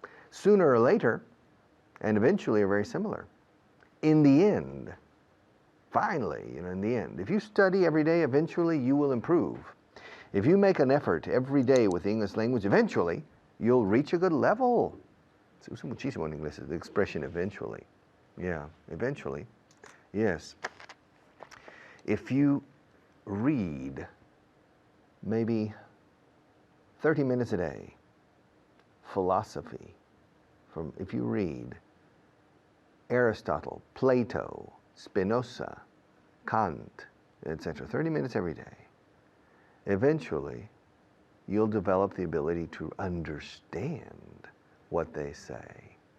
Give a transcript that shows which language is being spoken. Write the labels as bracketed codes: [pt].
[en] Sooner or later, and eventually are very similar. In the end, finally, in the end. If you study every day, eventually you will improve. If you make an effort every day with the English language, eventually you'll reach a good level. [es] Se usa muchísimo en inglés, [en] the expression eventually. Yeah, eventually. Yes. If you read maybe 30 minutes a day, philosophy, if you read Aristotle, Plato, Spinoza, Kant, etc., 30 minutes every day, eventually you'll develop the ability to understand what they say.